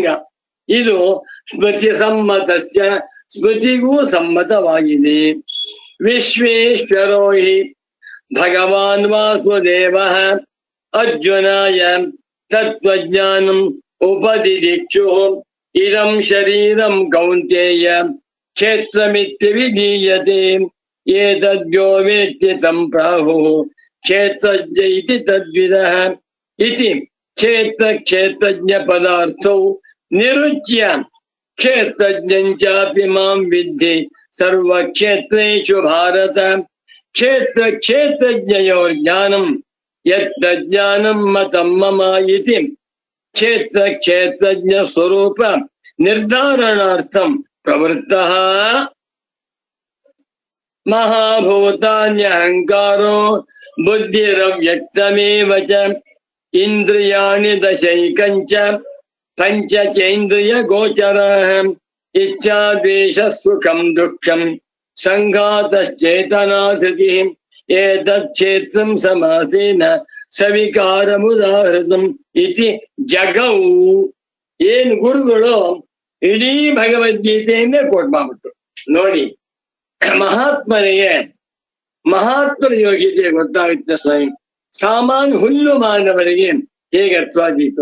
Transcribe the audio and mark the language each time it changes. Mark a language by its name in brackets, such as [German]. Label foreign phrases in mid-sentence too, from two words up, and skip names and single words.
[Kannada] ಇದು [Sanskrit] ಸ್ಮೃತಿ ಸಮ್ಮತಶ್ಚ, [Kannada] ಸ್ಮೃತಿಗೂ ಸಮ್ಮತವಾಗಿದೆ. [Sanskrit] ವಿಶ್ವೇಶ್ವರೋ ಹಿ ಭಗವಾನ್ ವಾಸುದೇವಃ ಅರ್ಜುನಾಯ ತತ್ವಜ್ಞಾನಂ ಉಪದಿದಿಕ್ಷು. ಇದಂ ಶರೀರಂ ಕೌಂತೇಯ ಕ್ಷೇತ್ರಮಿತ್ಯ ವಿಧೀಯತೆ. ಏತದ್ಯೋ ವೇತ್ತಿ ತಂ ಪ್ರಾಹುಃ ಕ್ಷೇತ್ರಜ್ಞ ಇತಿ ತದ್ವಿದಃ. ಇತಿ ಕ್ಷೇತ್ರ ಕ್ಷೇತ್ರಜ್ಞ ಪದಾರ್ಥೌ ನಿರುಚ್ಯ ಕ್ಷೇತ್ರಜ್ಞಂಚಾಪಿ ಮಾಂ ವಿದ್ಧಿ ಸರ್ವಕ್ಷೇತ್ರೇಷು ಭಾರತ. ಕ್ಷೇತ್ರ ಕ್ಷೇತ್ರಜ್ಞಯೋರ್ ಜ್ಞಾನಂ ಯಜ್ಞಾನಂ ಮತಂ ಮಮ ಇತಿ ಕ್ಷೇತ್ರ ಕ್ಷೇತ್ರಜ್ಞ ಸ್ವರೂಪ ನಿರ್ಧಾರಣಾರ್ಥಂ ಪ್ರವೃತ್ತಃ. ಮಹಾಭೂತಾನ್ಯಹಂಕಾರೋ ಬುದ್ಧಿರವ್ಯಕ್ತಮೇವ ಚ. ಇಂದ್ರಿಯಾಣಿ ದಶೈಕಂಚ ಪಂಚ ಚೇಂದ್ರಿಯ ಗೋಚರಃ. ಇಚ್ಛಾ ದ್ವೇಷ ಸುಖಂ ದುಃಖಂ ಸಂಘಾತಶ್ಚೇತನಾಧೃತಿ. ಏತತ್ ಕ್ಷೇತ್ರಂ ಸಮಾಸೇನ ಸವಿಕಾರಮುದಾಹೃತಂ ಇತಿ ಜಗೌ. [Kannada] ಏನ್ ಗುರುಗಳು ಇಡೀ ಭಗವದ್ಗೀತೆಯನ್ನೇ ಕೋಟ್ ಮಾಡ್ಬಿಟ್ರು ನೋಡಿ. ಮಹಾತ್ಮನಿಗೆ ಮಹಾತ್ಮರ ಯೋಗ್ಯತೆ ಗೊತ್ತಾಗುತ್ತೆ ಸ್ವಾಮಿ. ಸಾಮಾನ್ಯ ಹುಲ್ಲು ಮಾನವರಿಗೆ ಹೇಗೆ ಅರ್ಥವಾದೀತು.